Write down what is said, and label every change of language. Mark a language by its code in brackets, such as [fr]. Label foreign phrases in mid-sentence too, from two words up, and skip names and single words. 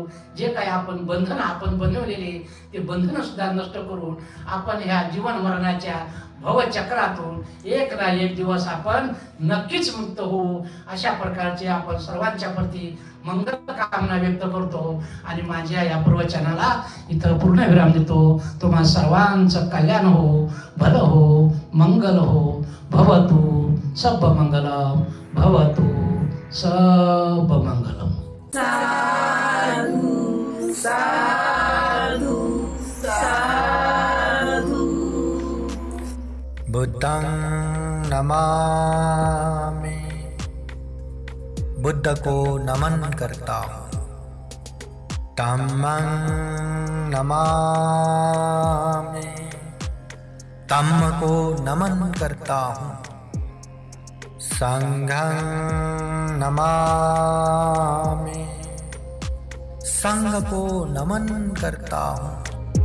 [mr] जे काही आपण बंधन आपण बनवलेले ते बंधन सुद्धा नष्ट करून आपण ह्या जीवन मरणाच्या भवचक्रातून एक ना एक दिवस आपण नक्कीच मुक्त होऊ. अशा प्रकारचे आपण सर्वांच्या प्रती मंगल कामना व्यक्त करतो आणि माझ्या या प्रवचनाला इथं पूर्णविराम देतो. तुम्हा सर्वांचं कल्याण हो, भलं हो, मंगल हो. [pi] भवतु सब मंगलम, भवतु सब मंगलम. बुद्धं नमामि, [hi] बुद्ध को नमन करता हूँ। [pi] धम्मं नमामि, [hi] धम्म को नमन करता हूँ। [pi] संघं नमामि, [hi] संघ को नमन करता हूँ।